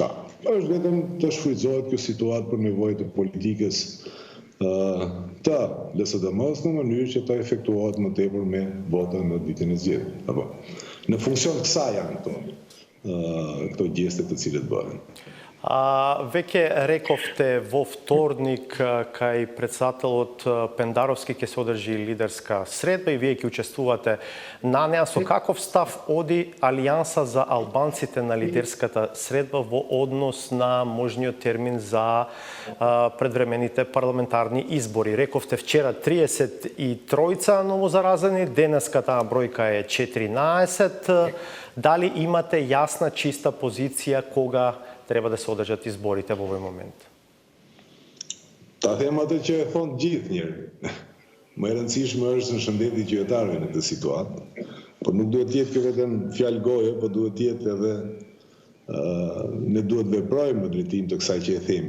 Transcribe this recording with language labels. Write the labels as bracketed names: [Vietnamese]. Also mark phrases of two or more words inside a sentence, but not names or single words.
[Albanian] Është vetëm të shfrytëzohet kjo situatë për nevojë të politikës të LSDM-s në mënyrë që të efektuohet më tepër me vota në ditën e zgjedhjeve. Në funksion kësaj janë këto gjeste të cilët bëhen. [Macedonian] Веќе рековте во вторник кај председателот Пендаровски ќе се одржи лидерска средба и вие ќе учествувате на неа. Со каков став оди Алијанса за албанците на лидерската средба во однос на можниот термин за предвремените парламентарни избори? Рековте вчера 33 новозаразени, денеска таа бројка е 14. Дали имате јасна, чиста позиција кога треба да се одрађат изборите у овај момент? [Albanian] Ta them atë që e thonë gjithë njerë. Më e rëndësishme është në shëndeti qytetarëve në këtë situatë, por nuk duhet jetë kjo vetëm fjalë goje, por duhet jetë edhe ne duhet veprojmë në drejtim të kësaj që e themi.